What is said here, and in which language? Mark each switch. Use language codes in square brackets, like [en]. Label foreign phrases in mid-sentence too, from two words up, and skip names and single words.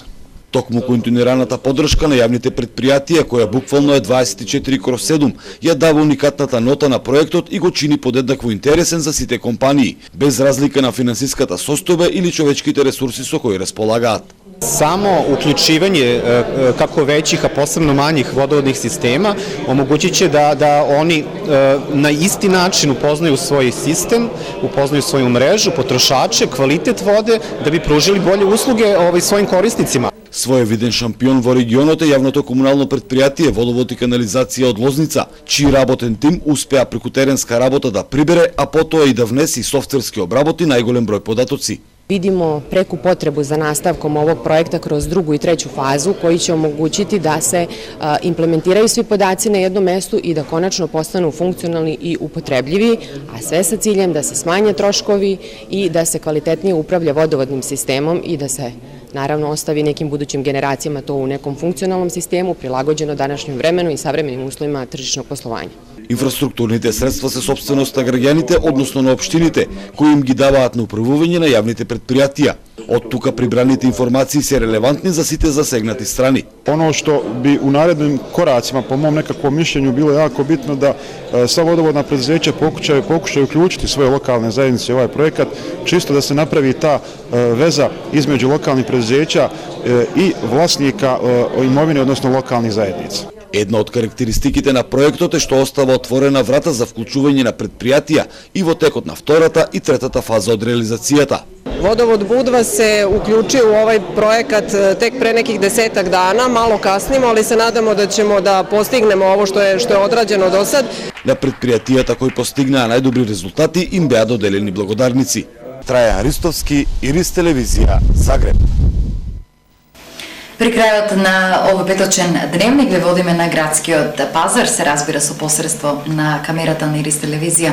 [mk] Токму континуираната поддршка на јавните предпријатија, која буквално е 24/7, ја дава уникатната нота на проектот и го чини подеднакво интересен за сите компании, без разлика на финансиската состојба или човечките ресурси со кои располагаат. [sr] Само uključivanje kako većih, a posebno manjih vodovodnih sistema omogućit će da oni na isti način upoznaju svoj sistem, upoznaju svoju mrežu, potrošače, kvalitet vode, da bi pružili bolje usluge svojim korisnicima. [mk] Своевиден шампион во регионот е јавното комунално предпријатие Водовод и канализација од Лозница, чиј работен тим успеа преку теренска работа да прибере, а потоа и да внеси софтверски обработи најголем број податоци. [sr] Vidimo preku potrebu za nastavkom ovog projekta kroz drugu i treću fazu koji će omogućiti da se implementiraju svi podaci na jednom mestu i da konačno postanu funkcionalni i upotrebljivi, a sve sa ciljem da se smanje troškovi i da se kvalitetnije upravlja vodovodnim sistemom i da se naravno ostavi nekim budućim generacijama to u nekom funkcionalnom sistemu prilagođeno današnjem vremenu i savremenim uslovima tržišnog poslovanja. [mk] Инфраструктурните средства се собственост на граѓаните, односно на општините, кои им ги даваат на управување на јавните предпријатија. Од тука прибраните информации се релевантни за сите засегнати страни. [sr] Ono što bi u narednim koracima, po mom nekakvom mišljenju, bilo jako bitno da sva vodovodna preduzeća pokušaju uključiti svoje lokalne zajednice u ovaj projekat, čisto da se napravi ta veza između lokalnih preduzeća i vlasnika imovine, odnosno lokalnih zajednica. [mk] Една од карактеристиките на проектот е што остава отворена врата за вклучување на предпријатија и во текот на втората и третата фаза од реализацијата. [sr] Vodovod Budva se uključio u ovaj projekat tek pre nekih 10 dana, malo kasnimo, ali se nadamo da ćemo da postignemo ovo što je odrađeno do sad. [mk] На предпријатијата кои постигнаа најдобри резултати им беа доделени благодарници. Трајан Ристовски, Ирис телевизија, Загреб. При крајот на овој петочен дневник ве водиме на градскиот пазар, се разбира со посредство на камерата на Ирис телевизија.